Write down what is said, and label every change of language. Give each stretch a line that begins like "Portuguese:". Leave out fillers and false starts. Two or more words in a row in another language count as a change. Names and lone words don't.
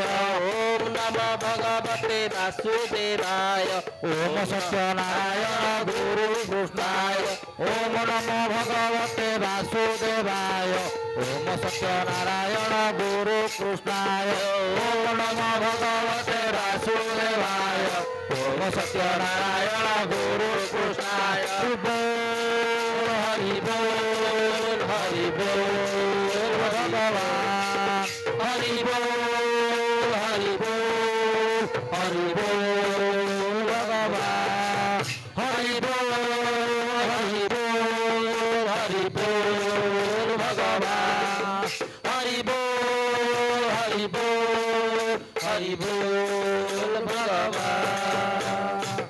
Sanskrit: ওম নমো ভগবতে বাসুদেবায় ওম সত্যনারায়ণ গুরু কৃষ্ণায় ওম নমো ভগবতে বাসুদেবায় ওম সত্যনারায়ণ গুরু কৃষ্ণায় ওম নমো ভগবতে বাসুদেবায় ওম সত্যনারায়ণ গুরু কৃষ্ণায়
Bangla: হরি বল হরি বল ভগবান হরি বল হরি বল হরি বল ভগবান হরি বল হরি বল হরি বল ভগবান হরি বল হরি বল হরি বল ভগবান